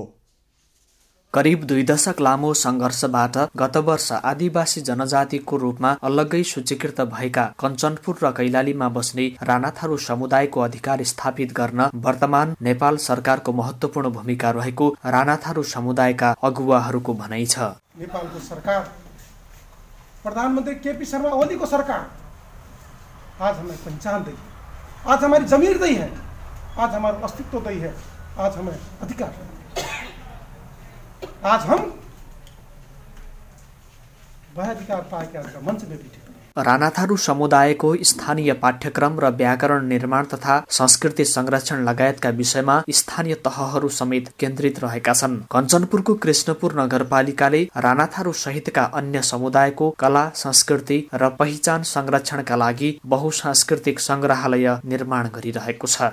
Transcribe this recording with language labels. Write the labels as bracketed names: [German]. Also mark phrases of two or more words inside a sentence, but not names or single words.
[Nepali] करिब 2 दशक लामो संघर्षबाट गत वर्ष आदिवासी जनजातिको रूपमा अलग्गै सूचीकृत भएका कञ्चनपुर र कैलालीमा बस्ने राणा थारू समुदायको अधिकार स्थापित गर्न वर्तमान नेपाल सरकारको महत्त्वपूर्ण भूमिका रहेको राणा थारू समुदायका अगुवाहरूको भनाइ छ। नेपालको सरकार, प्रधानमन्त्री केपी शर्मा ओलीको सरकार [Hindi] आज हमें पहचान दी है, आज हमारी जमीर दी है, आज हमारा अस्तित्व दी है, आज हमें अधिकार है। आज हम वह अधिकार पाएका मंच में बैठे। [Nepali] राणा थारू समुदायको स्थानीय पाठ्यक्रम र व्याकरण निर्माण तथा संस्कृति संरक्षण लगायतका विषयमा स्थानीय तहहरू समेत केन्द्रित रहेका छन्। कञ्चनपुरको कृष्णपुर नगरपालिकाले राणा थारू सहितका अन्य समुदायको कला संस्कृति र पहिचान संरक्षणका लागि बहुसांस्कृतिक संग्रहालय निर्माण गरिरहेको छ।